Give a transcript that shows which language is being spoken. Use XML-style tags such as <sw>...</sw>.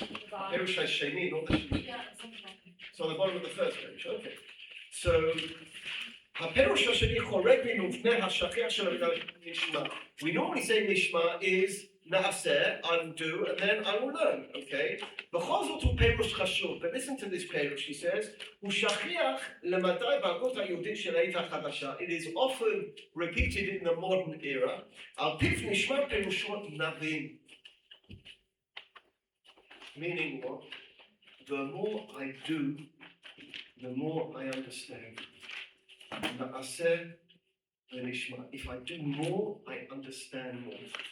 <he>הפירוש השני,</he> <en>not the sheni. So on the bottom of the first page, okay.</en> <he>So, הפירוש השני חורג ממובנה השכיח של המילה נשמע.</he> <en>We normally say nishma is na'aseh, I will do, and then I will learn, okay?</en> <he>בכל זאת הוא פירוש חשוב,</he> <en>but listen to this</en> <he>פירוש, he says, הוא שכיח למדי בהגות היהודית של העת החדשה.</he> <en>It is often repeated in the modern era.</en> <he>על פיו נשמע פירושו נבין.</he> <en>Meaning what? The more I do, the more I understand. Na'aseh v'nishma. If I do more, I understand more.</en>